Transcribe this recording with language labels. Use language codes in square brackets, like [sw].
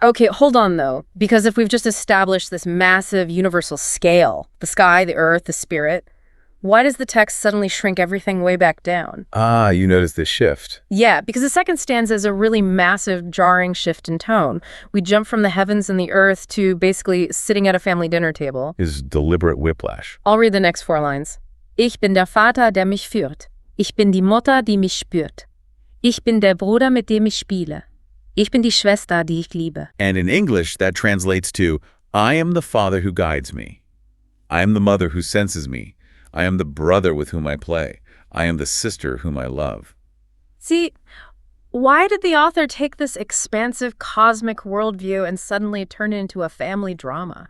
[en] Okay, hold on though, because if we've just established this massive universal scale, the sky, the earth, the spirit, why does the text suddenly shrink everything way back down? Ah, you notice this shift. Yeah, because the second stanza is a really massive, jarring shift in tone. We jump from the heavens and the earth to basically sitting at a family dinner table. Is deliberate whiplash. I'll read the next 4 lines. [de] Ich bin der Vater, der mich führt. Ich bin die Mutter, die mich spürt. Ich bin der Bruder, mit dem ich spiele. Ich bin die Schwester, die ich liebe. [en] And in English, that translates to, I am the father who guides me. I am the mother who senses me. I am the brother with whom I play. I am the sister whom I love. See, why did the author take this expansive cosmic worldview and suddenly turn it into a family drama?